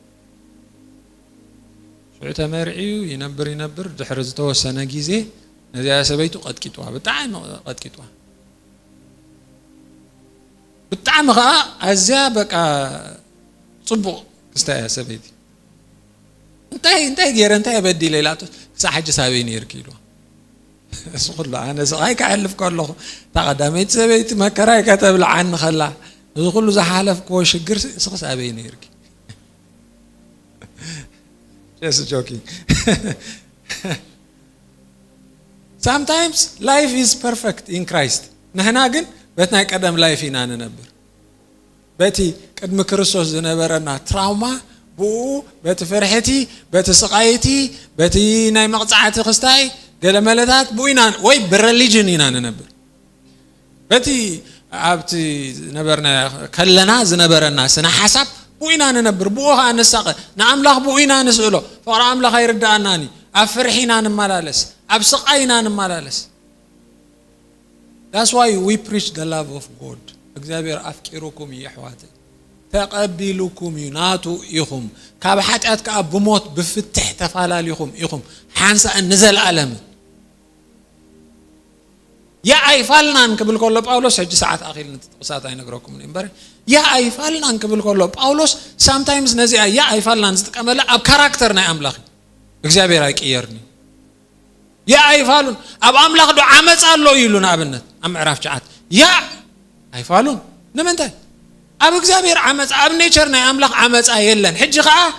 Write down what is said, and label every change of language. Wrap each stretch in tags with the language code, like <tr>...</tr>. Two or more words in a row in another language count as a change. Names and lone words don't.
<ti>ሽዑ ተመርዒዩ ይነብር ድሕሪ ዝተወሰነ ግዜ ነዚያ ሰበይቱ ቀጥቂጥዋ ብጣዕሚ ቀጥቂጥዋ ብጣዕሚ ከዓ ኣዝያ በቃ ጽቡቕ ክስታያ ሰበይቲ እንታይ ገይረ እንታይ በዲለ ኢላቶ ክሳብ ሕጂ ሳበይ ነይርኪ ኢልዋ እሱ ኩሉ ኣነ ስቃይ ክሕልፍ ከለኹ ተቐዳመይቲ ሰበይቲ መከራይ ከተብልዓኒ ኸላ እዚ ኩሉ ዝሓለፍክዎ ሽግር ስኽስ ኣበይ ነይርኪ</ti> <en>just joking sometimes life is perfect in Christ</en> <ti>ንሕና ግን በቲ ናይ ቀደም ላይፍ ኢና ንነብር በቲ ቅድሚ ክርስቶስ ዝነበረና ትራውማ ብኡ በቲ ፍርሕቲ በቲ ስቃይቲ በቲ ናይ መቕፃዕቲ ክስታይ ገለ መለታት ብኡ ኢና ወይ ብሬሊጅን ኢና ንነብር በቲ ኣብቲ ነበርና ከለና ዝነበረና ስነ ሓሳብ ብኡ ኢና ንነብር ብኡ ከዓ ንሳቐ ንኣምላኽ ብኡ ኢና ንስእሎ ፍቕሪ ኣምላኽ ኣይርዳእናኒ ኣብ ፍርሒ ኢና ንመላለስ ኣብ ስቃይ ኢና ንመላለስ</ti> <en>That's why we preach the love of God.</en> <ti>እግዚአብሔር አፍቂሩኩም ይሕዋት ተቀቢሉኩም ይናቱ ኢኹም ካብ ሓጢአት ካብ ብሞት ብፍትሕ ተፋላሊኹም ኢኹም ሓንሳ እንዘላለም ያ ኣይፋልናን ክብል ከሎ ጳውሎስ ሕጂ ሰዓት ኣኺል ንጥቅሳት ኣይነግረኩም ነበር ያ ኣይፋልናን ክብል ከሎ ጳውሎስ sometimes ነዚኣ ያ ኣይፋልናን ዝጥቀመላ ኣብ ካራክተር ናይ ኣምላኽ እግዚአብሔር ኣይቅየርኒ ያ ኣይፋሉን ኣብ ኣምላኽ ዶ ዓመፅ ኣሎ ኢሉና ኣብነት ኣብ ምዕራፍ 9 ያ ኣይፋሉን ንምንታይ ኣብ እግዚአብሔር ዓመፅ ኣብ ኔቸር ናይ ኣምላኽ ዓመፃ የለን ሕጂ ከዓ</ti>